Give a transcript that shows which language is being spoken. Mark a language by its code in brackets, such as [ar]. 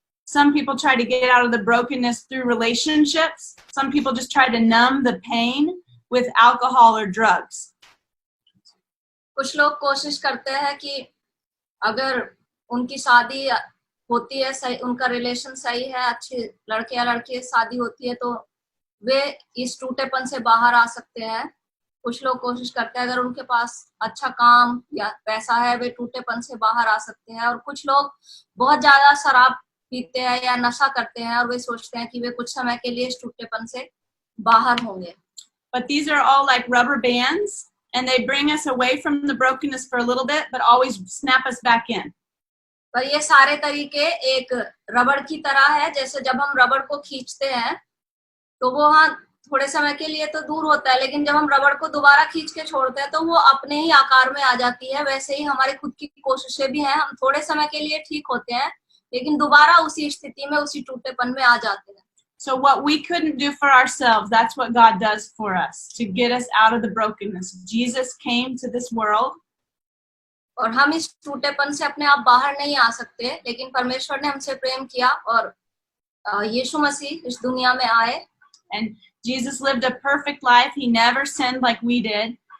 [en] Some people try to get out of the brokenness through relationships. Some people just try to numb the pain with alcohol or drugs. [hi] कुछ लोग कोशिश करते हैं कि अगर उनकी शादी होती है, सही, उनका रिलेशन सही है, अच्छे लड़के या लड़की शादी होती है, तो वे इस टूटेपन से बाहर आ सकते हैं। कुछ लोग कोशिश करते हैं अगर उनके पास अच्छा काम या पैसा है, वे टूटेपन से बाहर आ सकते हैं। और कुछ लोग बहुत ज्यादा शराब पीते हैं या नशा करते हैं और वे सोचते हैं कि वे कुछ समय के लिए इस टूटेपन से बाहर होंगे। [en] But these are all like rubber bands, and they bring us away from the brokenness for a little bit, but always snap us back in. [hi] पर ये सारे तरीके एक रबड़ की तरह है, जैसे जब हम रबड़ को खींचते हैं तो वो हाँ थोड़े समय के लिए तो दूर होता है, लेकिन जब हम रबड़ को दोबारा खींच के छोड़ते हैं तो वो अपने ही आकार में आ जाती है। वैसे ही हमारी खुद की कोशिशें भी हैं, हम थोड़े समय के लिए ठीक होते हैं लेकिन दोबारा उसी स्थिति में, उसी टूटेपन में आ जाते हैं। [en] So what we couldn't do for ourselves, that's what God does for us, to get us out of the brokenness. Jesus came to this world. [hi] और हम इस टूटेपन से अपने आप बाहर नहीं आ सकते, लेकिन परमेश्वर ने हमसे प्रेम किया और यीशु मसीह इस दुनिया में आए। [en] And Jesus lived a perfect life. He never sinned like we did.